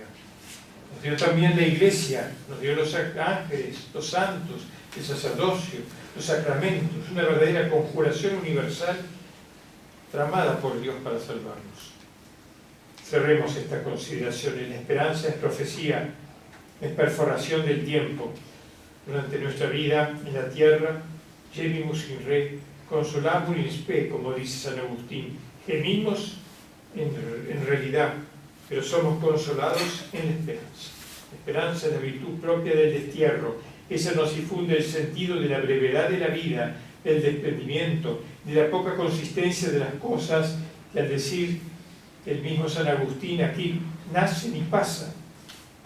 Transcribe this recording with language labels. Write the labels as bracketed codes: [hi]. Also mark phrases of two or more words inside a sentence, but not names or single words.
[es] Nos dio también la Iglesia, nos dio los ángeles, los santos, el sacerdocio, los sacramentos, una verdadera conjuración universal tramada por Dios para salvarnos. Cerremos esta consideración. La esperanza es profecía, es perforación del tiempo. Durante nuestra vida en la tierra, [la] gemimus in re, consolabur in spe, [es] como dice San Agustín. Gemimos en realidad, pero somos consolados en la esperanza. La esperanza es la virtud propia del destierro. Esa nos infunde el sentido de la brevedad de la vida, del desprendimiento, de la poca consistencia de las cosas, que al decir el mismo San Agustín, aquí nacen y pasan.